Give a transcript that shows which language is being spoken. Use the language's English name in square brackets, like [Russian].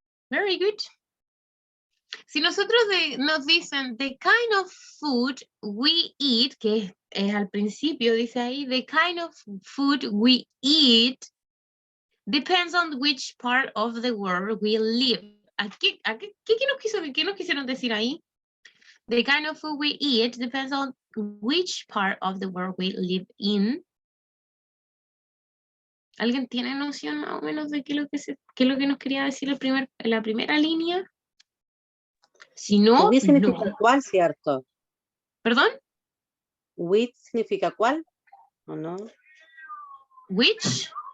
[English] Very good. [Spanish] Si nosotros nos dicen [English] the kind of food we eat, [Spanish] que es al principio, dice ahí, [English] the kind of food we eat depends on which part of the world we live. [Spanish] ¿Qué nos quisieron decir ahí? [English] The kind of food we eat depends on which part of the world we live in. [Spanish] ¿Alguien tiene noción más o menos de qué es lo que nos quería decir la primera línea? Si no, With significa no. cuál, ¿cierto? ¿Perdón? With significa cuál, ¿o no? [English] ¿Which?